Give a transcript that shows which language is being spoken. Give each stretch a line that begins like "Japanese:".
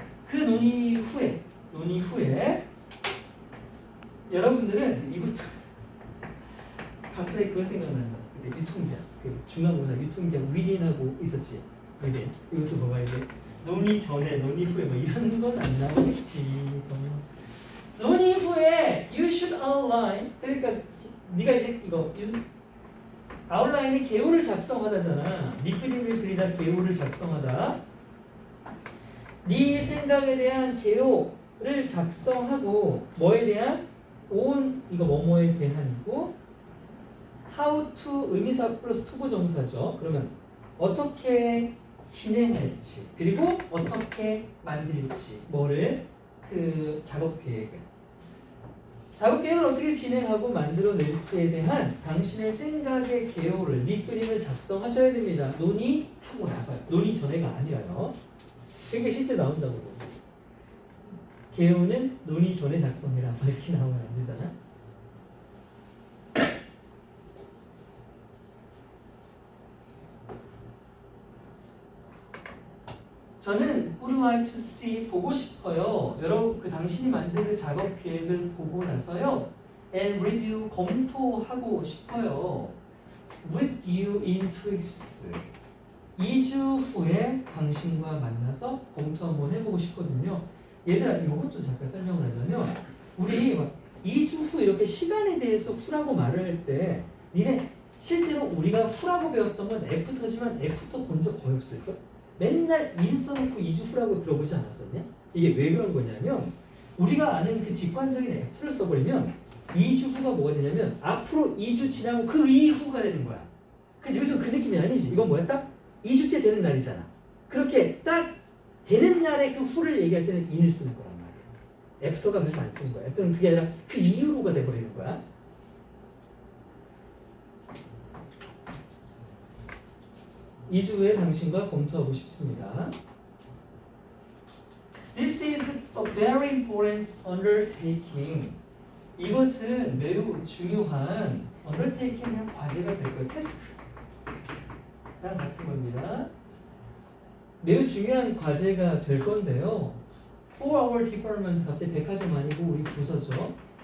Korean: 그 논의 후에 여러분들은 이것도 갑자기 그거 생각난다. 그때 유통기한, 그 중간고사 유통기한 위린하고 있었지. 위린. 이것도 봐봐야 돼. 논의 전에, 논의 후에 뭐 이런 건 안 나오겠지. 논의 후에
English: you should outline.
Korean: 그러니까 네가 이제 이거 아웃라인이 개요를 작성하다잖아. 네 그림을 그리다 개요를 작성하다. 네 생각에 대한 개요를 작성하고 뭐에 대한 on 이거 뭐뭐에 대한이고 how to 의미사 플러스 투부정사죠. 그러면 어떻게 진행할지 그리고 어떻게 만들지 뭐를 그 작업 계획을 어떻게 진행하고 만들어낼지에 대한 당신의 생각의 개요를 밑그림을 작성하셔야 됩니다. 논의하고 나서요. 논의 전에가 아니라요. 그게 실제 나온다고. 개요는 논의 전에 작성해라. 이렇게 나오면 안 되잖아. 저는
English: would like to see
Korean: 보고 싶어요. 여러분 그 당신이 만든 그 작업 계획을 보고 나서요.
English: and review
Korean: 검토하고 싶어요.
English: with you in 2 weeks.
Korean: 2주 후에 당신과 만나서 검토 한번 해보고 싶거든요. 얘들아 이것도 잠깐 설명을 하자면 우리 막 2주 후 이렇게 시간에 대해서 후라고 말을 할 때 니네 실제로 우리가 후라고 배웠던 건 애프터지만 애프터 본 적 거의 없을걸? 맨날 인 써놓고 2주 후라고 들어보지 않았었냐? 이게 왜 그런 거냐면 우리가 아는 그 직관적인 애프터를 써버리면 2주 후가 뭐가 되냐면 앞으로 2주 지나고 그 이후가 되는 거야. 근데 여기서 그 느낌이 아니지. 이건 뭐야? 딱 2주째 되는 날이잖아. 그렇게 딱 되는 날에 그 후를 얘기할 때는 in을 쓰는 거란 말이야. 애프터가 그래서 안 쓰는 거야. 애프터는 그게 아니라 그 이후로가 돼버리는 거야. 2주 후에 당신과 검토하고 싶습니다.
English: This is a very important undertaking.
Korean: 이것은 매우 중요한 undertaking 과제가 될 거예요. 태스크랑 같은 겁니다. 매우 중요한 과제가 될 건데요.
English: For our department,
Korean: 갑자기 백화점 아니고 우리 부서죠.